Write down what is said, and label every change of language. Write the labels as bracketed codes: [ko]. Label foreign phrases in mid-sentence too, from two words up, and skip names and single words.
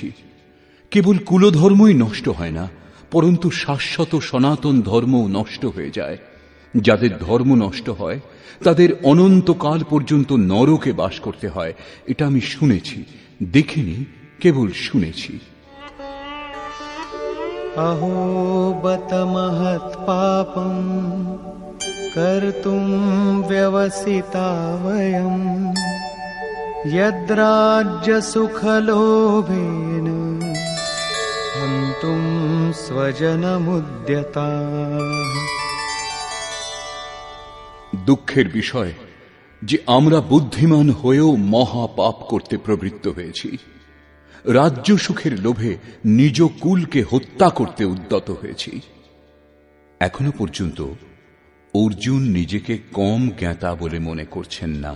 [bn] কেবল কুলধর্মই নষ্ট হয় না, পরন্তু শাশ্বত সনাতন ধর্মও নষ্ট হয়ে যায়। যাদের ধর্ম নষ্ট হয় তাদের অনন্তকাল পর্যন্ত নরকে বাস করতে হয়, এটা আমি শুনেছি, দেখিনি, কেবল শুনেছি। [sa] अहो बत महत् पापं कर्तुं व्यवसिता वयं यद्राज्य सुखलोभेन हन्तुं स्वजनमुद्यताः। [bn] দুঃখের বিষয় যে আমরা বুদ্ধিমান হয়েও মহা পাপ করতে প্রবৃত্ত হয়েছি। রাজ্য সুখের লোভে নিজ কুলকে হত্যা করতে উদ্যত হয়েছি। এখনো পর্যন্ত অর্জুন নিজেকে কম জ্ঞাতা বলে মনে করছেন না।